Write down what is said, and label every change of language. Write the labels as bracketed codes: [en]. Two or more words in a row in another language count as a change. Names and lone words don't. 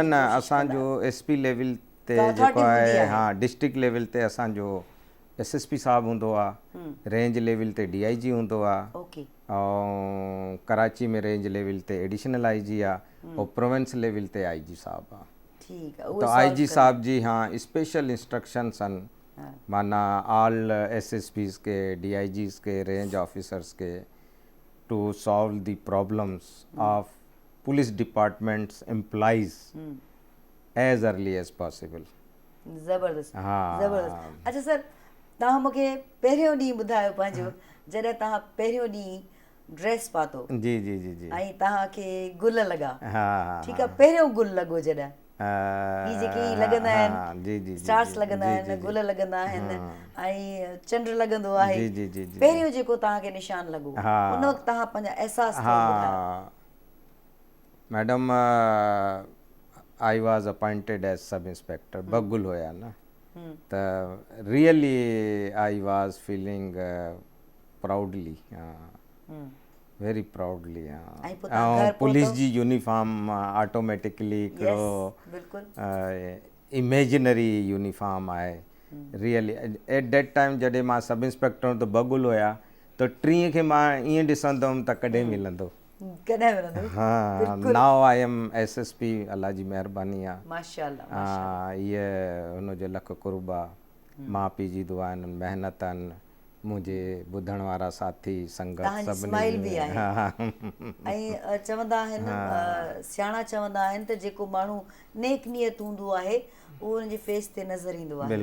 [sd] न असांजो SP लेवल ते जेको आहे, हाँ, [en] district level [sd] ते असांजो SSP साहब हूंदो आहे, [en] range level [sd] ते DIG हूंदो आहे, ऐं कराची में [en] range level [sd] ते [en] additional IG [sd] आहे, और [en] province level [sd] ते IG साहब आहे। [ur] ठीक है। [sd] तो IG साहब जी हाँ [en] special instructions [sd] आहिनि, माना [en] all SSPs के, DIGs के, range officers के, to solve the problems of police departments employees as early as possible. [sd] ज़बरदस्त। हाँ, ज़बरदस्त। अच्छा सर, तव्हां मूंखे पहिरियों ॾींहुं ॿुधायो पंहिंजो, जॾहिं तव्हां पहिरियों ॾींहुं ड्रेस पातो। जी जी जी जी। ऐं तव्हांखे गुल लॻा। हाँ, ठीकु आहे, पहिरियों गुल लॻो जॾहिं, ही जेके लॻंदा आहिनि, स्टार्स लॻंदा आहिनि, गुल लॻंदा आहिनि, ऐं चंड लॻंदो आहे, पहिरियों जेको तव्हांखे निशान लॻो, उन वक़्तु तव्हां पंहिंजा अहसास ॿुधायो। [en] मैडम, I was appointed as sub inspector, [sd] ॿ गुल हुया न, त [en] really I was feeling proudly, very proudly. [sd] ऐं पुलिस जी यूनिफॉर्म ऑटोमेटिकली हिकिड़ो [en] imaginary uniform [sd] आहे। [en] really at that time [sd] जॾहिं मां [en] sub inspector [sd] त ॿ गुल हुया, त टीं खे मां ईअं ॾिसंदुमि त कॾहिं मिलंदो। हाँ, [en] now I am SSP, [sd] अल्लाह जी महिरबानी आहे। माशाअल्लाह। इहे हुनजो लख कुर्ब आहे, माउ पीउ जी दुआ आहिनि, महिनत आहिनि, मुंहिंजे ॿुधण वारा साथी संगत सभिनी। ऐं चवंदा आहिनि, सियाणा चवंदा आहिनि त जेको माण्हू नेक नियत हूंदो आहे उहो हुनजे फेस ते नज़र ईंदो आहे।